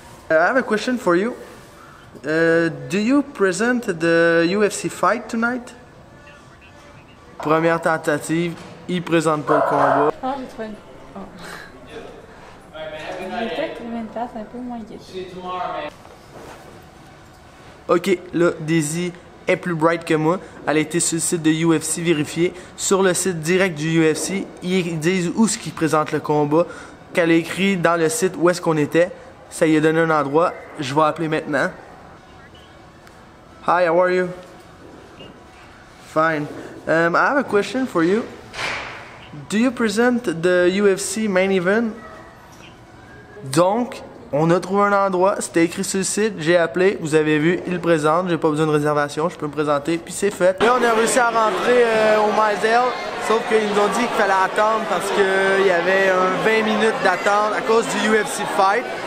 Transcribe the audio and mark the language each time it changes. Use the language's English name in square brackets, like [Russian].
[English] I have a question for you. Do you present the UFC fight tonight? [French] Première tentative, il présente pas le combat. Ah, j'ai trouvé une. Oh. J'ai peut-être trouvé une place un peu moins guide. Ok, là, Daisy est plus bright que moi. Elle a été sur le site de UFC vérifié. Sur le site direct du UFC, ils disent où est-ce qu'ils présentent le combat. Qu'elle a écrit dans le site où est-ce qu'on était. Ça lui a donné un endroit. Je vais appeler maintenant. [English] Hi, how are you? Fine. I have a question for you. Do you present the UFC main event? [French] Donc, on a trouvé un endroit, c'était écrit sur le site, j'ai appelé, vous avez vu, il le présente, j'ai pas besoin de réservation, je peux me présenter, puis c'est fait. Là, on a réussi à rentrer au Mizell, sauf qu'ils nous ont dit qu'il fallait attendre parce qu'il y avait 20 minutes d'attente à cause du UFC fight.